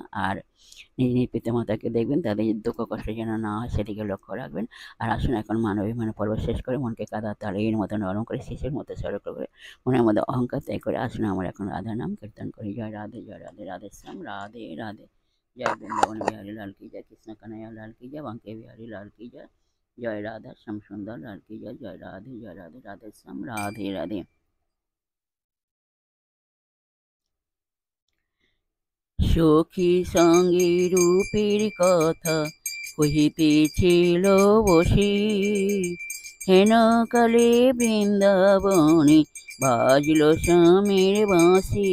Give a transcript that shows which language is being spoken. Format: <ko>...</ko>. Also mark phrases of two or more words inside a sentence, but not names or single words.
<bn>আর নিজ নিজ পিতামাতাকে দেখবেন, তাদের দুঃখ কষ্ট যেন না হয় সেদিকে লক্ষ্য রাখবেন। আর আসুন এখন মানবিক পর্ব শেষ করে মনকে কাদা তালের মতো নরম করে শিশুর মতো সরল করে মনের মধ্যে অহংকার ত্যাগ করে আসুন আমরা এখন রাধা নাম কীর্তন করি। জয় রাধে রাধেশ্যাম রাধে রাধে।</bn> <hi>जय वृंदावन बिहारी लाल की जय, कृष्ण कन्हैया लाल की जय, बांके बिहारी लाल की जय, जय राधा श्याम सुंदर लाल की जय, जय राधे राधे श्याम राधे राधे।</hi> <bn>সখী সঙ্গে রূপের কথা কহিতেছিল বসি, হেন কালে বৃন্দাবনে বাজল স্বামীর বাঁশি।</bn>